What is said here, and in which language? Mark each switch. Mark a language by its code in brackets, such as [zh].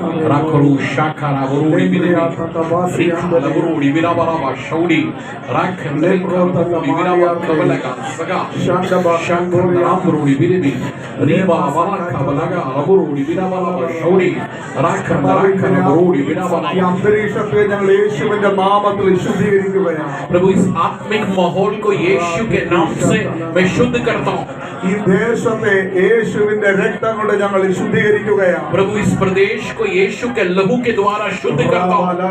[ml] राखरू शाखरा वरुणी बिरा वरुणी बिरा बाबा शौड़ी राख बिरा कबलगा सगा शाखर नाम वरुणी बिरेबी रीबा बाबा कबलगा वरुणी बिरा बाबा शौड़ी राख वरुणी बिरा बाबा ഈ അന്തരീക്ഷത്തെ ഞങ്ങൾ യേശുവിന്റെ നാമത്തിൽ ശുദ്ധീകരിക്കുകയാണ്। [hi] प्रभु इस आत्मिक माहौल को यीशु के नाम से मैं शुद्ध करता हूँ। [ml] ഈ ദേശത്തെ യേശുവിന്റെ രക്തം കൊണ്ട് ഞങ്ങൾ ശുദ്ധീകരിക്കുകയാണ്। [hi] प्रभु इस प्रदेश को यीशु के लहू के द्वारा शुद्ध करता हूँ।